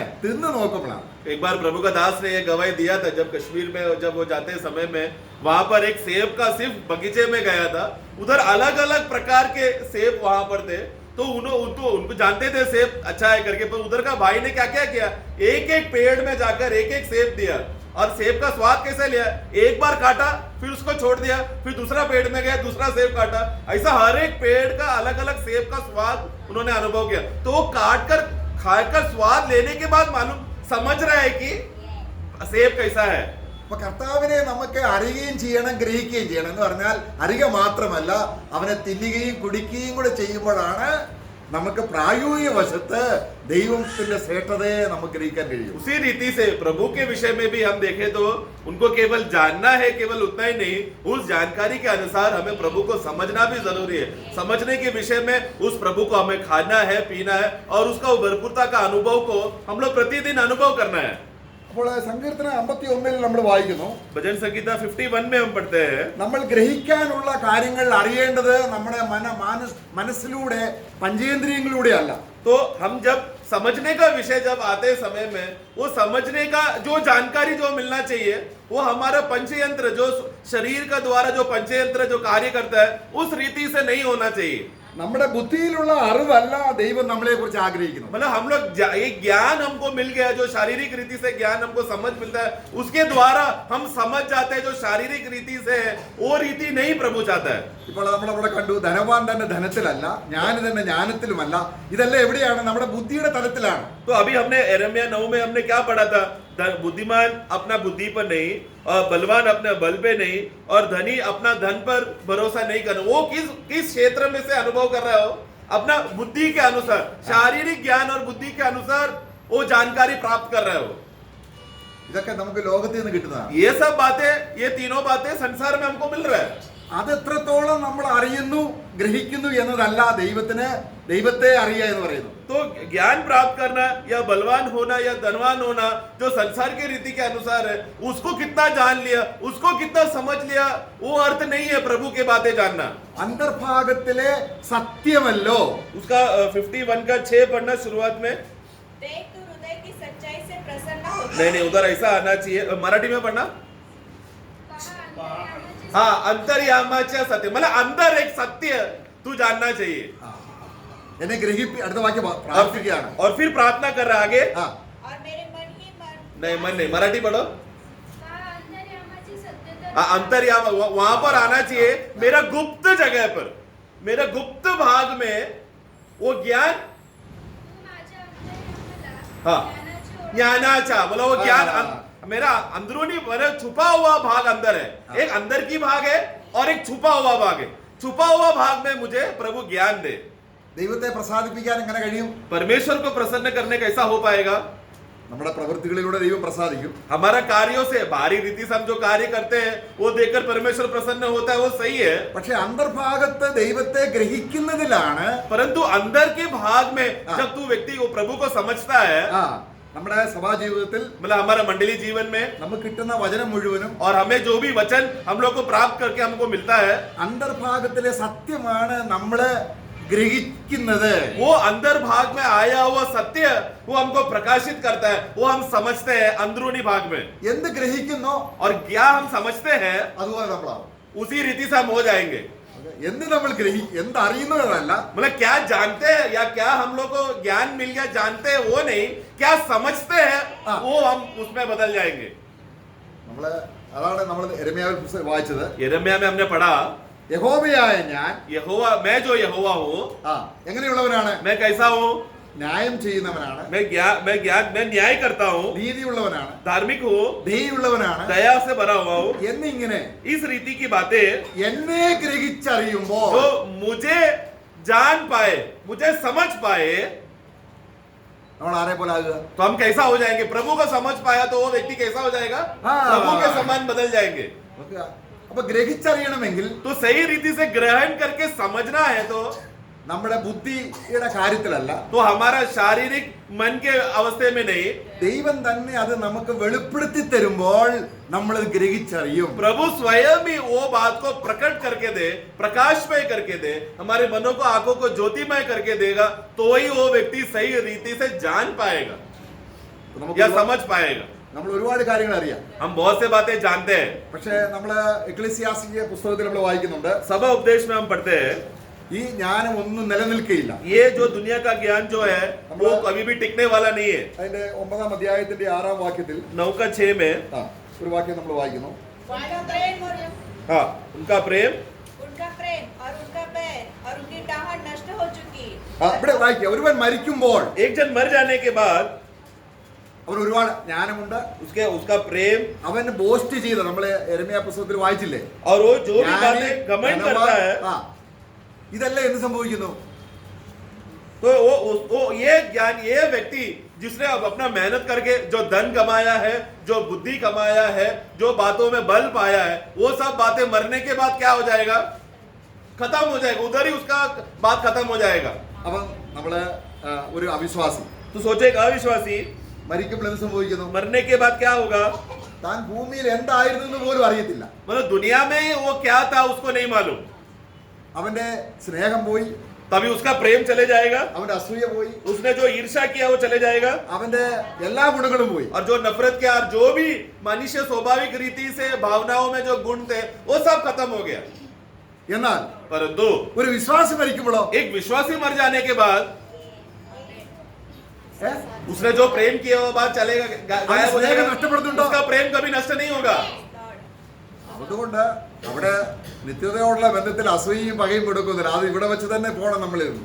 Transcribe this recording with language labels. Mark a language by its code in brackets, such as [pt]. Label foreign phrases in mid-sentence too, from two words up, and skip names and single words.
[ml] തിന്നു നോക്കുമ്പോഴാണ്. [hi] एक बार प्रभु का दास ने ये गवाही दिया था, जब कश्मीर में जब वो जाते समय में वहां पर एक सेब का सिर्फ बगीचे में गया था, उधर अलग अलग प्रकार के सेब वहां पर थे। तो उनको जानते थे सेब अच्छा है करके, पर उधर का भाई ने क्या क्या किया, एक एक पेड़ में जाकर एक एक सेब दिया और सेब का स्वाद कैसे लिया, एक बार काटा फिर उसको छोड़ दिया, फिर दूसरा पेड़ में गया दूसरा सेब काटा, ऐसा हर एक पेड़ का अलग अलग सेब का स्वाद उन्होंने अनुभव किया। तो वो काट कर खाकर स्वाद लेने के बाद मालूम समझ रहा है कि सेब कैसा है। [ml] അപ്പൊ കർത്താവിനെ നമുക്ക് അറിയുകയും ചെയ്യണം, ഗ്രഹിക്കുകയും ചെയ്യണം എന്ന് പറഞ്ഞാൽ അറിയുക മാത്രമല്ല, അവനെ തിന്നുകയും കുടിക്കുകയും കൂടെ ചെയ്യുമ്പോഴാണ് നമുക്ക് പ്രായോഗിക വശത്ത് ദൈവത്തിന്റെ ശ്രേഷ്ഠതയെ നമുക്ക് ഗ്രഹിക്കാൻ കഴിയും. [hi] उसी रीति से प्रभु के विषय में भी हम देखें तो उनको केवल जानना है, केवल उतना ही नहीं, उस जानकारी के अनुसार हमें प्रभु को समझना भी जरूरी है. समझने के विषय में उस प्रभु को हमें खाना है, पीना है और उसका भरपूरता का अनुभव को हम लोग प्रतिदिन अनुभव करना है. [ml] അപ്പോൾ സങ്കീർത്തനം 51 നമ്മൾ വായിക്കുന്നു, [hi] भजन संगीता 51 में हम पढ़ते हैं, [ml] നമ്മൾ ഗ്രഹിക്കാനുള്ള കാര്യങ്ങൾ അറിയേണ്ടത് നമ്മുടെ മനസ്സിലൂടെ പഞ്ചേന്ദ്രിയങ്ങളിലൂടെ അല്ല. [hi] तो हम जब समझने का विषय जब आते समय में वो समझने का जो जानकारी जो मिलना चाहिए वो हमारा पंचयंत्र जो शरीर का द्वारा जो पंचयंत्र जो कार्य करता है उस रीति से नहीं होना चाहिए. [ml] നമ്മുടെ ബുദ്ധിയിലുള്ള അറിവല്ല ദൈവം നമ്മളെ കുറിച്ച് ആഗ്രഹിക്കുന്നു. [hi] मतलब हम लोग एक ज्ञान हमको मिल गया, जो शारीरिक रीति से ज्ञान हमको समझ मिलता है, उसके द्वारा हम समझ जाते हैं जो शारीरिक रीति से है वो रीति नहीं प्रभु चाहता है. [ml] ഇപ്പോൾ നമ്മളവിടെ കണ്ടു, ധനവാൻ തന്നെ ധനത്തിലല്ല, ജ്ഞാനി തന്നെ ജ്ഞാനത്തിലുമല്ല. ഇതെല്ലാം എവിടെയാണ്? നമ്മുടെ ബുദ്ധിയുടെ തലത്തിലാണ്. [hi] तो अभी हमने यिर्मयाह 9 में हमने क्या पढ़ा था? बुद्धिमान अपना बुद्धि पर नहीं और बलवान अपने बल पे नहीं और धनी अपना धन पर भरोसा नहीं करना. वो किस क्षेत्र में से अनुभव कर रहे हो? अपना बुद्धि के अनुसार, शारीरिक ज्ञान और बुद्धि के अनुसार वो जानकारी प्राप्त कर रहे हो. [ml] ഇതൊക്കെ നമുക്ക് ലോകത്തിൽ നിന്ന് കിട്ടുന്നതാണ്. [hi] ये सब बातें, ये तीनों बातें संसार में हमको मिल रहा है. [ml] അത് എത്രത്തോളം നമ്മൾ അറിയുന്നു ഗ്രഹിക്കുന്നു എന്നതല്ല ദൈവത്തെ അറിയുക എന്ന് പറയുന്നു. [hi] तो ज्ञान प्राप्त करना या बलवान होना या धनवान होना जो संसार के रीति के अनुसार है, उसको कितना जान लिया, उसको कितना समझ लिया, वो अर्थ नहीं है प्रभु के बातें जानना. [ml] അന്തർഭാഗത്തിലെ സത്യമല്ലോ. [hi] उसका 51 का 6 पढ़ना शुरुआत में. देख तू हृदय की सच्चाई से प्रसन्न होता नहीं उधर ऐसा आना चाहिए. मराठी में पढ़ना. हाँ, [mr] अंतर्यामाच्या सत्य, [hi] मतलब अंदर एक सत्य तू जानना चाहिए. [ml] എന്നെ അടുത്ത വാക്യം പ്രാർത്ഥിക്കുകയാണ്. [hi] और फिर प्रार्थना कर रहा आगे. ആ, और मेरे मन ही मन नहीं मन नहीं, मराठी पढ़ो. अंतर्याम वहां पर आना चाहिए, मेरा गुप्त जगह पर, मेरा गुप्त भाग में वो ज्ञान. हाँ, ज्ञानाचा मतलब वो ज्ञान मेरा अंदरूनी मेरा छुपा हुआ भाग अंदर है. एक अंदर की भाग है और एक छुपा हुआ भाग है. छुपा हुआ भाग में मुझे प्रभु ज्ञान दे. [ml] ദൈവത്തെ പ്രസാദിപ്പിക്കാൻ എങ്ങനെ കഴിയും? [hi] परमेश्वर को प्रसन्न करने कैसा हो पाएगा? [ml] നമ്മുടെ പ്രവൃത്തികളിലൂടെ ദൈവം പ്രസാദിക്കും. [hi] हमारा कार्यों से, बाहरी रीति से हम जो कार्य करते हैं वो देखकर परमेश्वर प्रसन्न होता है, वो सही है. [ml] പക്ഷെ അന്തർഭാഗത്ത് ദൈവത്തെ ഗ്രഹിക്കുന്നതിലാണ് [hi] परंतु अंदर के भाग में जब तू व्यक्ति को प्रभु को समझता है, [ml] നമ്മുടെ സഭാ ജീവിതത്തിൽ [hi] मतलब हमारा मंडली जीवन में [ml] നമുക്ക് കിട്ടുന്ന വചനം മുഴുവനും [hi] और हमें जो भी वचन हम लोग को प्राप्त करके हमको मिलता है, [ml] അന്തർഭാഗത്തിലെ സത്യമാണ് നമ്മള് ഗ്രഹിക്കുന്നത്. [hi] वो अंदर भाग में आया हुआ सत्य वो हमको प्रकाशित करता है, वो हम समझते हैं अंदरूनी भाग में. [ml] എന്ത് ഗ്രഹിക്കുന്നോ [hi] और क्या हम समझते हैं [ml] അതുപോലെ നമ്മളാവും. [hi] उसी रीति से हम हो जाएंगे. [ml] എന്ത് നമ്മൾ എന്ത് അറിയുന്നതല്ല, [hi] मतलब क्या जानते हैं या क्या हम लोग को ज्ञान मिल गया जानते हैं वो नहीं, क्या समझते हैं वो हम उसमें बदल जाएंगे. [ml] നമ്മള് അതാണ് നമ്മൾ യെരമ്യാവിൽ വായിച്ചത്. [hi] यिर्मयाह में हमने पढ़ा, [ml] യഹോവയായ ഞാൻ [hi] यहोवा, मैं जो यहोवा हूँ, [ml] എങ്ങനെയുള്ളവനാണ്? [hi] मैं कैसा हूँ? [ml] ന്യായം ചെയ്യുന്നവനാണ്, [hi] मैं न्याय करता हूँ, [ml] നീതിയുള്ളവനാണ്, [hi] धार्मिक हूँ, [ml] ദയുള്ളവനാണ് [hi] दया से भरा हुआ हूँ. [ml] എന്നിങ്ങനെ [hi] इस रीति की बातें [ml] എന്നെ ഗ്രഹിച്ചറിയുമ്പോൾ [hi] जो मुझे जान पाए, मुझे समझ पाए, [ml] നമ്മൾ ആരെ പോലെ ആകുക? [hi] तो हम कैसा हो जाएंगे? प्रभु को समझ पाया तो वो व्यक्ति कैसा हो जाएगा? हाँ। प्रभु के समान बदल जाएंगे. [ml] അപ്പൊ ഗ്രഹിച്ചറിയണമെങ്കിൽ [hi] तो सही रीति से ग्रहण करके समझना है तो [ml] നമ്മുടെ ബുദ്ധിയുടെ കാര്യത്തിലല്ല, [hi] तो हमारा शारीरिक मन के अवस्थे में नहीं, [ml] ദൈവം തന്നെ അത് നമുക്ക് വെളിപ്പെടുത്തി തരുമ്പോൾ നമ്മൾ ഗ്രഹിച്ചറിയും. [hi] प्रभु स्वयं ही वो बात को प्रकट करके दे, प्रकाशमय करके दे, हमारे मनों को, आंखों को ज्योतिमय करके देगा, तो ही वो व्यक्ति सही रीति से जान पाएगा या समझ पाएगा. [ml] നമ്മൾ ഒരുപാട് കാര്യങ്ങൾ അറിയാം, [hi] हम बहुत से बातें जानते हैं. [ml] പക്ഷെ നമ്മള് എക്ലീസിയാസ്റ്റിക് പുസ്തകത്തിൽ നമ്മൾ വായിക്കുന്നുണ്ട്, [hi] सभा उपदेश में हम पढ़ते हैं, [ml] ഈ ജ്ഞാനം ഒന്നും നിലനിൽക്കുകയില്ല. [hi] ये जो दुनिया का ज्ञान जो है वो कभी भी टिकने वाला नहीं है. [ml] അതിന്റെ 9-ാം അധ്യായത്തിന്റെ 6-ാം വാക്യത്തിൽ [hi] 9:6 में [ml] ഒരു വാക്യം നമ്മൾ വായിക്കുന്നു. [hi] उनका प्रेम हाँ, उनका प्रेम और उनका बैर और उनकी डाहट नष्ट हो चुकी. [ml] ഇവിടെ വായിക്കുക, ഒരുവൻ മരിക്കുമ്പോൾ [hi] एक जन मर जाने के बाद [ml] അവന് ഒരുപാട് ജ്ഞാനമുണ്ട്, [hi] उसका प्रेम [ml] അവൻ ബോസ്റ്റ് ചെയ്ത നമ്മള് യെരമ്യാ പുസ്തകത്തിൽ വായിച്ചില്ലേ, [hi] और वो जो भी बातें घमंड करता है, [ml] ഇതെല്ലാം എന്ത് സംഭവിക്കുന്നു? [hi] तो वो ये ज्ञान, ये व्यक्ति जिसने अब अपना मेहनत करके जो धन कमाया है, जो बुद्धि कमाया है, जो बातों में बल पाया है, वो सब बातें मरने के बाद क्या हो जाएगा? खत्म हो जाएगा, उधर ही उसका बात खत्म हो जाएगा। [ml] അപ്പം നമ്മള് ഒരു അവിശ്വാസി [hi] तो सोचे एक अविश्वासी [ml] മരിക്കുമ്പോൾ എന്ത് സംഭവിക്കുന്നു? [hi] मरने के बाद क्या होगा? [ml] താൻ ഭൂമിയിൽ എന്തായിരുന്നു എന്ന് പോലും അറിയത്തില്ല. [hi] मतलब दुनिया में वो क्या था उसको नहीं मालूम, [ml] അവന്റെ സ്നേഹം പോയി, [hi] तभी उसका प्रेम चले जाएगा, [ml] അവന്റെ അസൂയ പോയി, [hi] उसने जो ईर्ष्या किया वो चले जाएगा, [ml] അവന്റെ എല്ലാ ഗുണങ്ങളും പോയി. [hi] और जो नफरत किया और जो भी मनुष्य स्वाभाविक रीति से भावनाओं में जो गुण थे वो सब खत्म हो गया। [ml] എന്നാൽ [hi] परंतु [ml] ഒരു വിശ്വാസി മരിക്കുമ്പോഴോ [hi] एक विश्वासी मर जाने के बाद ഏ? उसने जो प्रेम किया वो बात चलेगा, गायब हो जाएगा, [ml] നഷ്ടപ്പെടുന്നുണ്ടോ? [hi] उसका प्रेम कभी नष्ट नहीं होगा। [ml] അതുകൊണ്ട് അവിടെ നിത്യതയോടുള്ള ബന്ധത്തിൽ അസൂയയും പകയും കൊടുക്കുന്നില്ല. അത് ഇവിടെ വെച്ച് തന്നെ പോകണം നമ്മളിരുന്നു.